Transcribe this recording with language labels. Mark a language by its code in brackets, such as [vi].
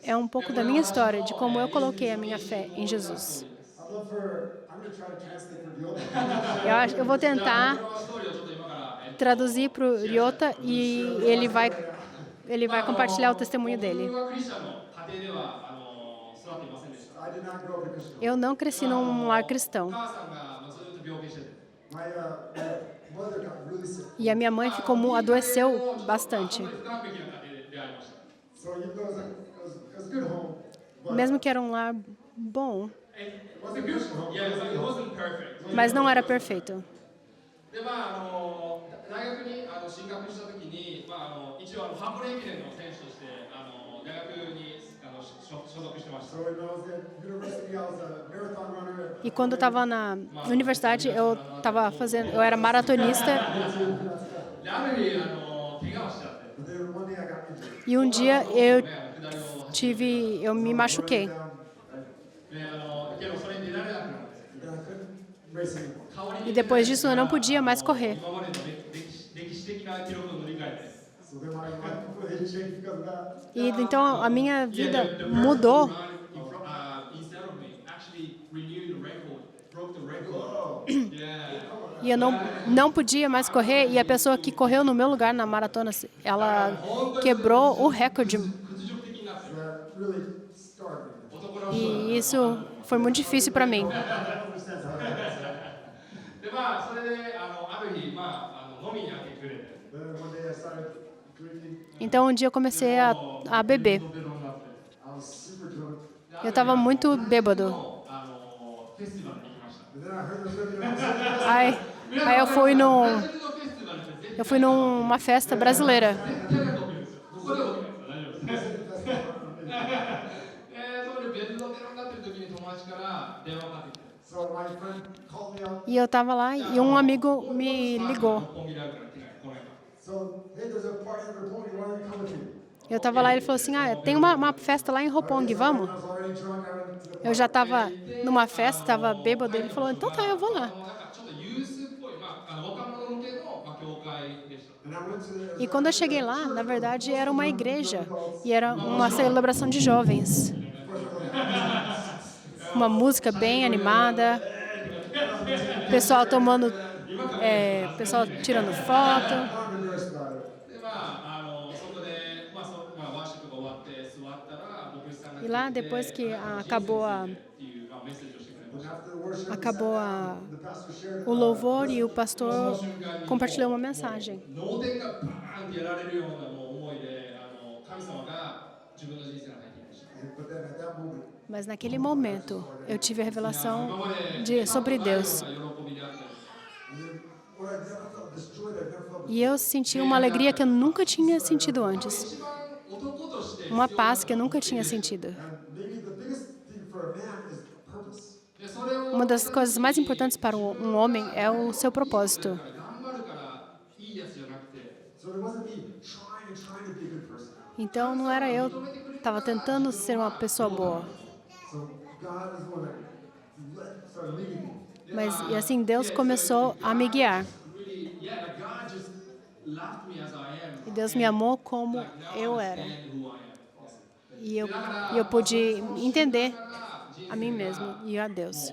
[pt] é um pouco da minha história, de como eu coloquei a minha fé em Jesus. [en] I'm going to try to translate for Ryota. [pt] Eu vou tentar [ja] このストーリーをちょっと今から、 [pt] traduzir para o Ryota e ele vai compartilhar o testemunho [ja] 僕 [pt] dele. [ja] はクリスチャンの家庭では育っていませんでした。 [en] I did not grow up in a Christian home. [pt] Eu não cresci num lar cristão. [ja] 母さんがずっと病気してて。 [en] My mother got really sick. [pt] E a minha mãe adoeceu bastante. [ja] 不完璧な家庭で出会いました。 [en] So even though it was a good home, but [pt] Mesmo que era um lar bom, [en] it wasn't a Christian home. Yeah, it wasn't perfect. [pt] mas não era perfeito. [ja] で大学に進学したときに、一応箱根駅伝の選手として大学に所属してました。 [en] So when I was at university, I was a marathon runner. [pt] E quando eu estava na universidade, eu era maratonista. [ja] である日怪我をしちゃって、 [en] But then one day I got injured. [pt] E um dia eu [ja] 下りを [pt] eu me machuquei. [en] Down, [ja] けどそれに出られなくなって、 [en] and then I couldn't race anymore. [ja] 代わりに [pt] E depois disso eu não podia mais correr. [ja] 今までの歴史的な記録を塗り替えて。 [en] So then my life completely changed because of that. [pt] E então a minha vida mudou. [en] Instead of me, actually renewed the record, broke the record. Whoa. Yeah. [pt] E eu não podia mais correr. E a pessoa que correu no meu lugar na maratona, ela quebrou o recorde. [ja] 屈辱的になって [en] So that really scarred me. [ja] 男の人 [pt] E isso foi muito difícil para mim. [en] I don't understand how that is. [ja] でそれである日飲みに明け暮れて [en] Then one day I started drinking. [pt] Então um dia eu comecei a beber. [ja] ベロになって [en] I was super drunk. [pt] Eu estava muito bêbado. [ja] フェスティバルに行きました。 [en] And then I heard the rhythm and I was like, [pt] Aí eu fui [ja] ブラジルのフェスティバルって絶 [pt] eu fui numa festa brasileira. [ja] 対が起きるんですよ。ここで起きないです。大丈夫です。そこでベロベロになってる時に友達から電話がかかってきて。 [en] so my friend called me up. [pt] E eu estava lá e um amigo me ligou. [ja] 六本木であるから来ない来ないか [en] So, hey, there's a party in Roppongi. Why don't you come with me? [pt] Eu estava lá e ele falou assim, tem uma festa lá em Roppongi, vamos? [en] I was already drunk. I went to the [pt] Eu já estava numa festa, estava bêbado. Ele falou, então tá, eu vou lá. [ja] なんかちょっとユースっぽい、若者向けの教会でした。 [en] And I went to the [pt] E quando eu cheguei lá, na verdade, era uma igreja. E era uma celebração de jovens. Uma música bem animada. Pessoal tomando... pessoal tirando foto. [en] I'm embarrassed about it. [ja] でそこでワーシップが終わって座ったら牧師さんが [pt] E lá, depois que acabou [ja] っていうメッセージをしてくれま [en] And [ja] した。 [pt] acabou [en] the pastor shared [pt] o louvor e o pastor compartilhou uma mensagem. [ja] 脳天がバーンってやられるような思いで神様が自分の人生に入ってきました。 [en] But then at that moment, [pt] Mas naquele momento, eu tive a revelação sobre Deus. [ja] 喜びであったり [en] and then, what I never felt, this joy that I never felt before. [pt] E eu senti uma alegria que eu nunca tinha sentido antes. [ja] 一番男として [pt] Uma paz que eu nunca tinha sentido. [en] And maybe the biggest thing for a man is purpose. [ja] でそれを [pt] Uma das coisas mais importantes para um homem é o seu propósito. [ja] 頑張るからいいやつじゃなくて [en] So it wasn't me trying to be a good person. Então não era eu que estava tentando ser uma pessoa boa. So God is the one that started leading me. [pt] E assim Deus começou a me guiar. [en] really like God just loved me as I am. [pt] E Deus me amou como [en] Now [pt] eu [en] I [pt] era. [en] understand who I am. [pt] E eu pude entender a mim mesmo e a Deus.